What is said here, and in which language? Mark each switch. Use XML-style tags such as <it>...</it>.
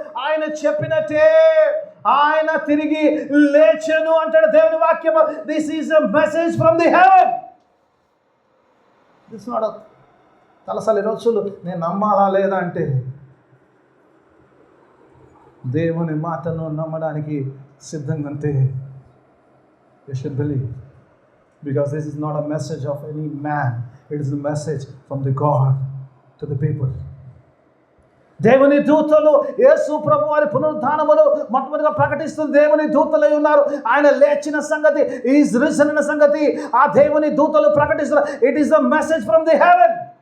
<te>ఆయన చెప్పినట్టే ఆయన తిరిగి లేచెను అంటాడు దేవుని వాక్యం.</te> <en>This is a message from the heaven.</en> <te>This not తలసలి రోజులు నేను నమ్మాలా లేదా అంటే దేవుని మాటను నమ్మడానికి సిద్ధంగా అంతే.</te> <en>You should believe. Because this is not a message of any man. It is a message from the God to the people.</en> <te>దేవుని దూతలు యేసు ప్రభు వారి పునరుద్ధానములు మొట్టమొదటిగా ప్రకటిస్తున్న దేవుని దూతలై ఉన్నారు. ఆయన లేచిన సంగతి,</te> <en>is risen</en> <te>అన్న సంగతి ఆ దేవుని దూతలు ప్రకటిస్తున్నారు.</te> <en>It is the message from the heaven.</en>